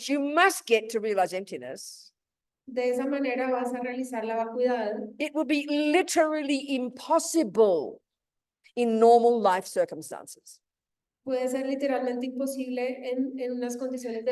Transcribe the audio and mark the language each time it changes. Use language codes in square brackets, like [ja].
[en] which you must get to realize emptiness, [es] de esa manera vas a realizar la vacuidad. [en] it would be literally impossible in normal life circumstances. [es] Puede ser literalmente imposible en unas condiciones de